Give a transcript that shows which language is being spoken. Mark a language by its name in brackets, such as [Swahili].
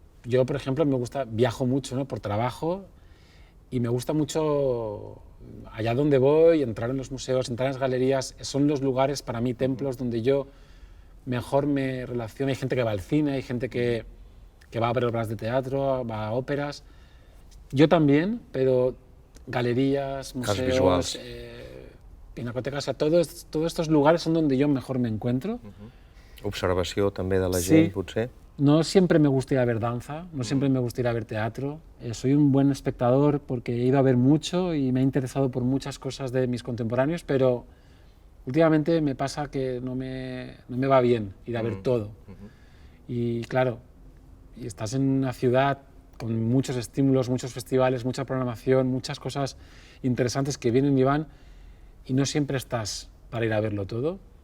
[Spanish] Yo, por ejemplo, viajo mucho, ¿no? Por trabajo y me gusta mucho allá donde voy, entrar en los museos, entrar en las galerías, son los lugares para mí, templos, donde yo mejor me relaciono. Hay gente que va al cine, hay gente que va a ver obras de teatro, va a óperas. Yo también, pero galerías, museos, pinacotecas, todos estos lugares son donde yo mejor me encuentro. [Catalan] Observació també de la gent, potser? [Spanish] No siempre me gusta ir a ver danza, no siempre me gusta ir a ver teatro. Soy un buen espectador porque he ido a ver mucho y me he interesado por muchas cosas de mis contemporáneos, pero últimamente me pasa que no me va bien ir a ver todo. Y claro, y estás en una ciudad con muchos estímulos, muchos festivales, mucha programación, muchas cosas interesantes que vienen y van, y no siempre estás para ir a verlo todo.